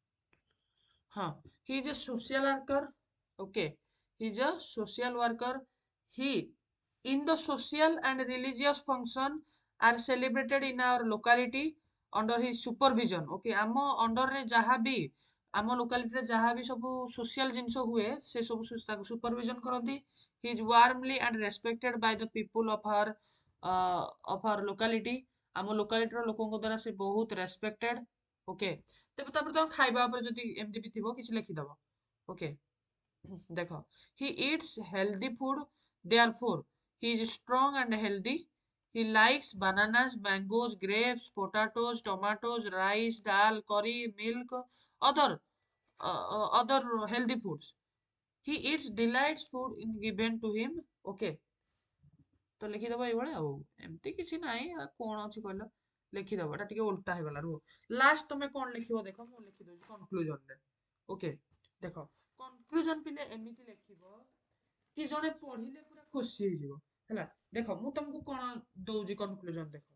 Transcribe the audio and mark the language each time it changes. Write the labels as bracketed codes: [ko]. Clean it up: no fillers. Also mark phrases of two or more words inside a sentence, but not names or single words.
[en] ହଁ he is a social worker okay he is a social worker He, in the social and religious function are celebrated in our locality under his supervision. [or] Okay, ଆମ under ରେ ଯାହା ବି ଆମ locality ରେ ଯାହା ବି ସବୁ social ଜିନିଷ ହୁଏ ସେ ସବୁ ତାକୁ supervision କରନ୍ତି. [en] He is warmly and respected by the people of our locality. [or] ଆମ locality ର ଲୋକଙ୍କ ଦ୍ୱାରା ସେ ବହୁତ respected. Okay, ତେବେ ତାପରେ ତମ ଖାଇବା ଉପରେ ଯଦି ଏମିତି ବି ଥିବ କିଛି ଲେଖିଦବ. [en] Okay. [hi] देखो, [en] he eats healthy food, therefore he is strong and healthy. He likes bananas, mangoes, grapes, potatoes, tomatoes, rice, dal, curry, milk, other other healthy foods. He eats delights food in given to him. [or] Okay, ତ ଲେଖିଦବ ଏଇଭଳିଆ ଆଉ ଏମିତି କିଛି ନାହିଁ ଆଉ କଣ ଅଛି କହିଲ ଲେଖିଦବ ଏଟା ଟିକେ ଉଲ୍ଟା ହେଇଗଲା ରୁହ ଲାଷ୍ଟ ତମେ କଣ ଲେଖିବ ଦେଖ ମୁଁ ଲେଖିଦଉଛି କନକ୍ଲୁଜନରେ ଓକେ ଦେଖ କନକ୍ଲୁଜନ ପିଲେ ଏମିତି ଲେଖିବ କି ଜଣେ ପଢିଲେ ପୁରା ଖୁସି ହେଇଯିବ ହେଲା ଦେଖ ମୁଁ ତମକୁ କଣ ଦଉଛି କନକ୍ଲୁଜନ